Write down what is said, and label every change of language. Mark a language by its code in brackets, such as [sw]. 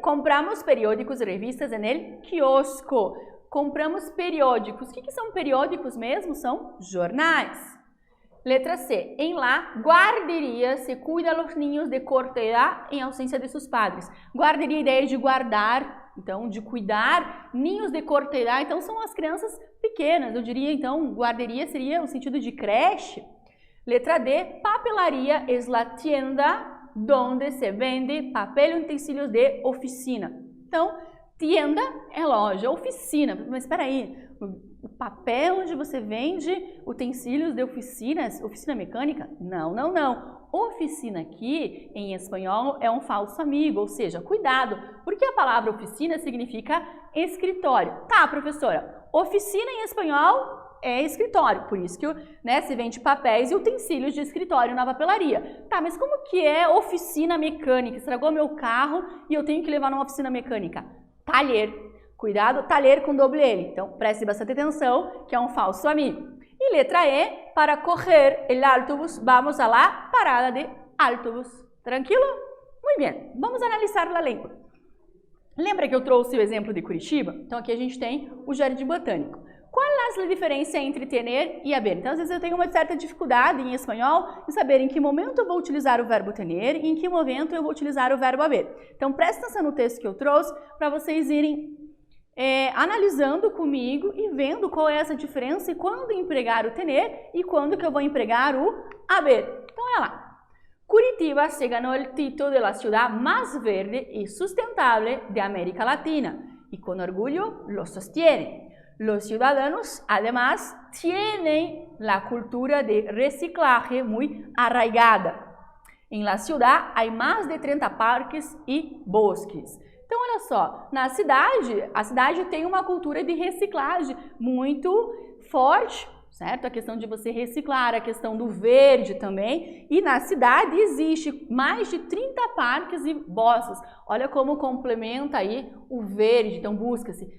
[es] Compramos periódicos e revistas en el quiosco. [pt] Compramos periódicos. O que são periódicos mesmo? São jornais. Letra C. [es] Em la guardería se cuida a los niños de corta edad en ausencia de sus padres. [pt] Guarderia, a ideia de guardar. Então, de cuidar, ninhos de corta idade, então são as crianças pequenas. Eu diria, então, guarderia seria o sentido de creche. Letra D, [es] papelaria es la tienda donde se vende papel e utensílios de oficina. [pt] Então, tienda é loja, oficina. Mas espera aí, o papel onde você vende utensílios de oficinas, oficina mecânica? Não, não, não. Oficina aqui, em espanhol, é um falso amigo, ou seja, cuidado, porque a palavra oficina significa escritório. Tá, professora, oficina em espanhol é escritório, por isso que se vende papéis e utensílios de escritório na papelaria. Tá, mas como que é oficina mecânica? Estragou meu carro e eu tenho que levar numa oficina mecânica? Taller. Cuidado, taller com doble L. Então, preste bastante atenção, que é um falso amigo. E letra E, [es] para correr el autobús, vamos a la parada de autobús. [pt] Tranquilo? Muito bem. Vamos analisar a língua. Lembra que eu trouxe o exemplo de Curitiba? Então, aqui a gente tem o Jardim Botânico. Qual é a diferença entre tener e haber? Então, às vezes eu tenho uma certa dificuldade em espanhol em saber em que momento eu vou utilizar o verbo tener e em que momento eu vou utilizar o verbo haber. Então, presta atenção no texto que eu trouxe para vocês irem analisando comigo e vendo qual é essa diferença e quando empregar o tener e quando que eu vou empregar o haber. Então, olha lá. [es] Curitiba se ganó el título de la ciudad más verde y sustentable de América Latina y con orgullo lo sostiene. Los ciudadanos, además, tienen la cultura de reciclaje muy arraigada. En la ciudad hay más de 30 parques y bosques. [pt] Então, olha só, a cidade tem uma cultura de reciclagem muito forte, certo? A questão de você reciclar, a questão do verde também. E na cidade existe mais de 30 parques e bosques. Olha como complementa aí o verde, então busca-se.